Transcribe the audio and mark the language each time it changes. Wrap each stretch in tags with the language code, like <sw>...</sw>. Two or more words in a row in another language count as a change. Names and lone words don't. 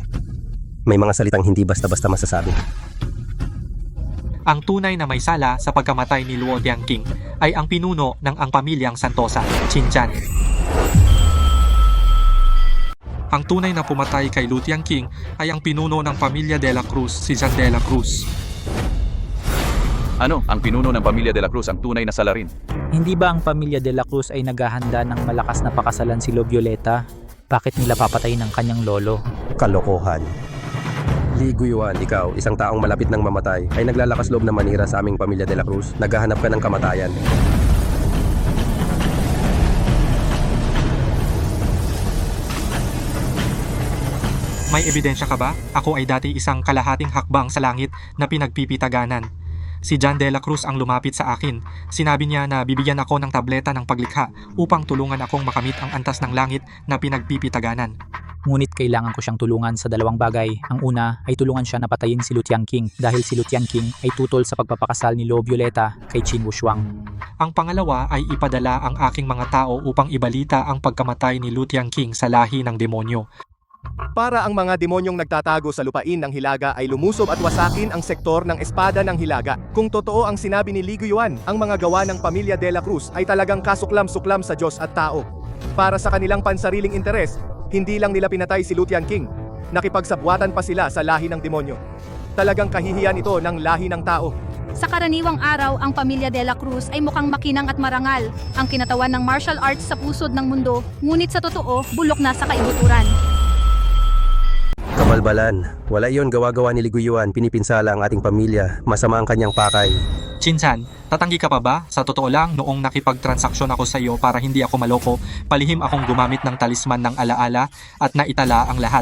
<tl>May mga salitang hindi basta-basta masasabi. Ang tunay na may sala sa pagkamatay ni Luo Tianqing ay ang pinuno ng ang pamilyang Santosa, Qin Zhan. Ang tunay na pumatay kay Lu Tianqing ay ang pinuno ng pamilya de la Cruz, si Jean de la Cruz. Ano, ang pinuno ng pamilya de la Cruz ang tunay na salarin? hindi ba ang pamilya de la Cruz ay naghahanda ng malakas na pakasalan si Lo Violeta? Bakit nila papatayin ang kanyang lolo? Kalokohan. Li Guiyuan, ikaw, isang taong malapit ng mamatay, ay naglalakas loob na manira sa aming pamilya de la Cruz. Naghahanap ka ng kamatayan. May ebidensya ka ba? Ako ay dati isang kalahating hakbang sa langit na pinagpipitaganan. Si John de la Cruz ang lumapit sa akin. Sinabi niya na bibigyan ako ng tableta ng paglikha upang tulungan akong makamit ang antas ng langit na pinagpipitaganan. Ngunit kailangan ko siyang tulungan sa dalawang bagay. Ang una ay tulungan siya na patayin si Lu Tianqing dahil si Lu Tianqing ay tutol sa pagpapakasal ni Lo Violeta kay Qin Wushuang. Ang pangalawa ay ipadala ang aking mga tao upang ibalita ang pagkamatay ni Lu Tianqing sa lahi ng demonyo. Para ang mga demonyong nagtatago sa lupain ng Hilaga ay lumusob at wasakin ang sektor ng Espada ng Hilaga. Kung totoo ang sinabi ni Li Guiyuan, ang mga gawa ng pamilya de la Cruz ay talagang kasuklam-suklam sa Diyos at tao. Para sa kanilang pansariling interes, hindi lang nila pinatay si Lu Tianqing. Nakipagsabwatan pa sila sa lahi ng demonyo. Talagang kahihiyan ito ng lahi ng tao. Sa karaniwang araw, ang pamilya de la Cruz ay mukhang makinang at marangal, ang kinatawan ng</tl> <en>martial arts</en> <tl>sa pusod ng mundo, ngunit sa totoo, bulok na sa kaibuturan. Kabalbalan. Wala iyon gawa-gawa ni Li Guiyuan, pinipinsala ang ating pamilya, masama ang kanyang pakay. Qin Zhan, tatanggi ka pa ba? Sa totoo lang, noong nakipagtransaksyon ako sa iyo para hindi ako maloko, palihim akong gumamit ng talisman ng alaala at naitala ang lahat.</tl>